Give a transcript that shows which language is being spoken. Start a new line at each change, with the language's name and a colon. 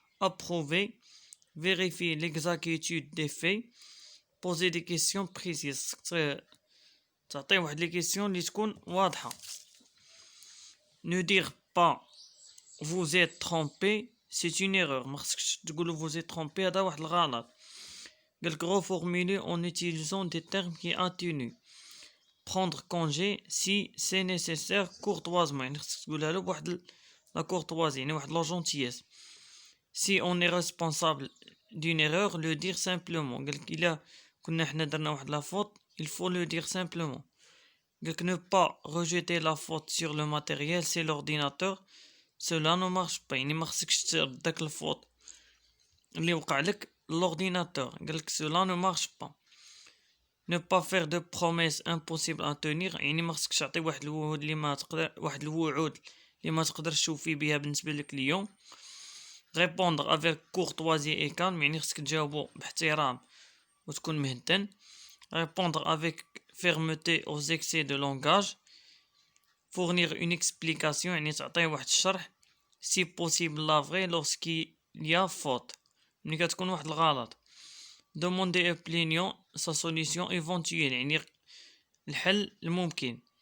French: Approuver, vérifier l'exactitude des faits, poser des questions précises
Arabic: تعطي واحد لي كيسيون اللي تكون واضحة.
French: ne dire pas vous êtes trompé, c'est une erreur
Arabic: ما خصكش تقولوا
French: vous êtes trompé
Arabic: هذا واحد الغلط.
French: قالك reformuler en utilisant des termes qui atténuent. prendre congé si c'est nécessaire courtoisement
Arabic: يعني خصك تقولها له بواحد
French: لا courtoisie
Arabic: يعني واحد
French: لا gentillesse. si on est responsable d'une erreur, le dire simplement.
Arabic: قالك إلا كنا حنا درنا واحد لا faute,
French: il faut le dire simplement. قالك ne pas rejeter la faute sur le matériel, c'est l'ordinateur, cela ne marche pas
Arabic: يعني ما خصكش ترد داك الفوت اللي وقع لك
French: l'ordinateur. قالك cela ne marche pas.
Arabic: ne pas faire de promesses impossibles à tenir يعني ما خصكش تعطي واحد الوعود اللي ما تقدر واحد الوعود اللي ما تقدرش توفي بها بالنسبه لك اليوم.
French: répondre avec courtoisie et calme
Arabic: يعني خصك تجاوبو باحترام وتكون مهدن.
French: répondre avec fermeté aux excès de langage. fournir une explication
Arabic: يعني تعطيه واحد الشرح
French: si possible la vraie lorsqu'il y a faute
Arabic: ملي كتكون واحد الغلط.
French: demander au plaignant sa solution éventuelle
Arabic: يعني الحل الممكن.